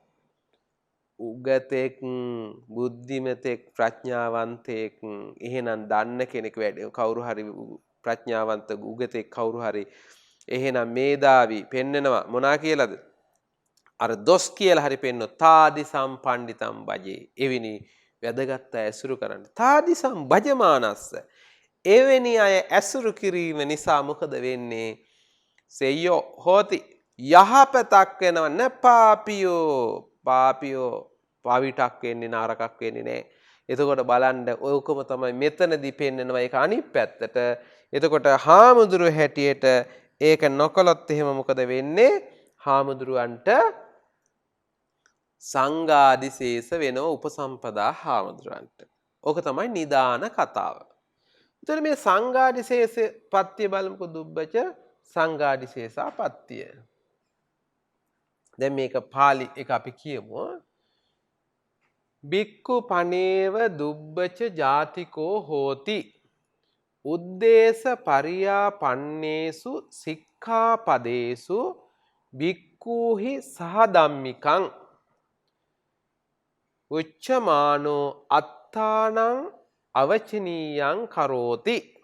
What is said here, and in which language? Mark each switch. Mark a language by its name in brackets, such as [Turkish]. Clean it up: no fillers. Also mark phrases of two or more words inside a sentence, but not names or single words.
[Sinhala] උගතෙක් බුද්ධිමතෙක් ප්‍රඥාවන්තයෙක් එහෙනම් දන්න කෙනෙක් වැඩ කවුරු හරි ප්‍රඥාවන්ත උගතෙක් කවුරු හරි එහෙනම් මේදාවි පෙන්නනවා මොනා කියලාද? අර දොස් කියලා හරි පෙන්නන [Pali] තාදි සම්පණ්ඩිතම් භජේ. [Sinhala] එවෙනි වැදගත් අය ඇසුරු කරන්න. [Pali] තාදි සම්භජමානස්ස. [Sinhala] එවැනි අය ඇසුරු කිරීම නිසා මොකද වෙන්නේ? [Pali] සෙය්‍යෝ හෝති [Sinhala] යහපතක් වෙනව පාපියෝ පාවිටක් වෙන්නේ නරකක් වෙන්නේ නැහැ. එතකොට බලන්න ඔයකම තමයි මෙතනදී පෙන්නනවා ඒක අනිත් පැත්තට. එතකොට හාමුදුරු හැටියට ඒක නොකලොත් එහෙම මොකද වෙන්නේ? හාමුදුරුවන්ට සංඝාදිශේෂ වෙනව උපසම්පදා හාමුදුරුවන්ට. ඕක තමයි නිදාන කතාව. එතකොට මේ සංඝාදිශේෂ පත්‍ය බලමුකෝ දුබ්බච සංඝාදිශේෂා පත්‍ය. දැන් මේක පාලි එක අපි කියමු. [Pali] බික්කු පනේව දුබ්බච ජාතිකෝ හෝති උද්දේශ පරියාපන්නේසු සික්ඛාපදේසු බික්කුහි සහධම්මිකං උච්චමානෝ අත්තානං අවචනීයං කරෝති